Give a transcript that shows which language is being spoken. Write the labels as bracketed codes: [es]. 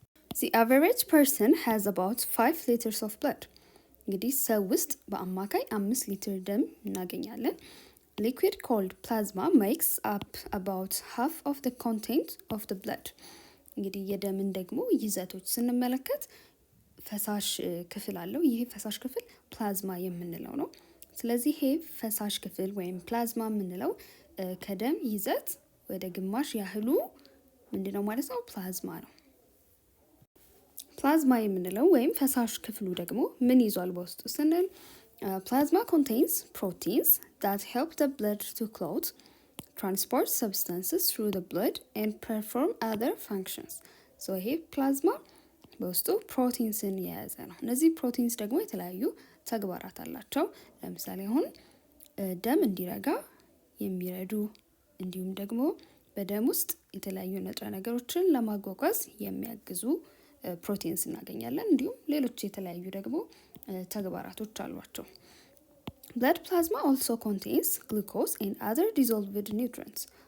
[en] The average person has about 5 liters of blood። [am] እንግዲህ ሰው ውስጥ በአማካይ 5 ሊትር ደም እናገኛለን። [en] Liquid called plasma makes up about half of the content of the blood። [am] እንግዲህ የደምን ደግሞ ይዘቶች ስንመለከት ፈሳሽ ክፍል አለው። ይሄ ፈሳሽ ክፍል ፕላዝማ የምንለው ነው። ስለዚህ ይሄ ፈሳሽ ክፍል ወይም ፕላዝማ የምንለው ከደም ይዘት ወደ ግማሽ ያህሉ ምንድነው ማለት ነው? ፕላዝማ ነው። ፕላዝማ የምንለው ወይም ፈሳሽ ክፍሉ ደግሞ ምን ይዟል በውስጡ ስንል ፕላዝማ [en] contains proteins that help the blood to clot, transport substances through the blood and perform other functions. [am] so ይሄ ፕላዝማ በውስጡ ፕሮቲንስን የያዘ ነው። እነዚህ ፕሮቲንስ ደግሞ የተለያዩ ተግባራት አላቸው። ለምሳሌ አሁን ደም እንዲረጋ የሚረዱ እንዲሁም ደግሞ በደም ውስጥ የተለያዩ ንጥረ ነገሮችን ለማጓጓዝ የሚያግዙ ፕሮቲንስ እናገኛለን። እንዲሁም ሌሎች የተለያዩ ደግሞ ተግባራቶች አሏቸው። [en] Blood plasma also contains glucose and other dissolved nutrients.